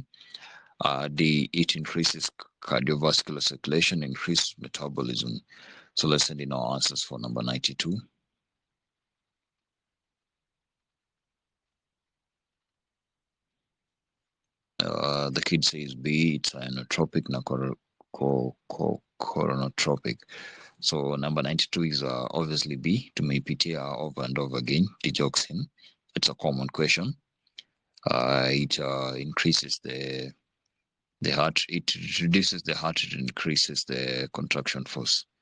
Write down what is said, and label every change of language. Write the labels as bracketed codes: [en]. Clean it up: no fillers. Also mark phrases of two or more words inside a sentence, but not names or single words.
[en] D, it increases cardiovascular circulation, increases metabolism. So let's send in our answers for number 92. The kid says B, it's inotropic na coronotropic. So number 92 is obviously B. Tumeipitia over and over again, digoxin. It's a common question. It increases the heart, it reduces the heart, it increases the contraction force.